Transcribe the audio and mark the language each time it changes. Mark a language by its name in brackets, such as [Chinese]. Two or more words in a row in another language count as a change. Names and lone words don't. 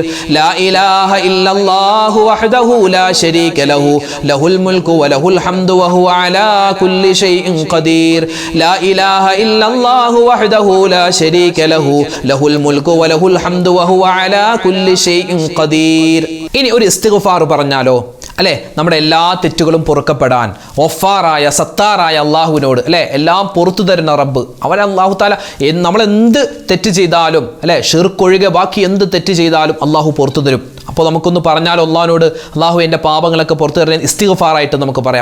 [Arabic] لا إله إلا الله وحده لا شريك له له الملك وله الحمد وهو على كل شيء قدير. لا إله إلا الله وحده لا شريك له له الملك وله الحمد وهو على كل شيء قدير. [Malayalam] ഇനി ഒരു ഇസ്തിഗ്ഫാർ പറഞ്ഞാലോ അല്ലേ? നമ്മുടെ എല്ലാ തെറ്റുകളും പൊറുക്കപ്പെടാൻ ഒഫാറായ സത്താറായ അള്ളാഹുവിനോട് അല്ലേ എല്ലാം പുറത്തു തരുന്ന റബ്ബ് അവൻ [Arabic] الله تعالى [Malayalam] നമ്മൾ എന്ത് തെറ്റ് ചെയ്താലും അല്ലേ ഷിർക്കൊഴികെ ബാക്കി എന്ത് തെറ്റ് ചെയ്താലും അള്ളാഹു പുറത്തു തരും. അപ്പോൾ നമുക്കൊന്ന് പറഞ്ഞാലോ അള്ളാഹുവിനോട്, അള്ളാഹു എൻ്റെ പാപങ്ങളൊക്കെ പുറത്തു തരുന്ന ഇസ്തിഗ്ഫാറായിട്ട് നമുക്ക് പറയാം.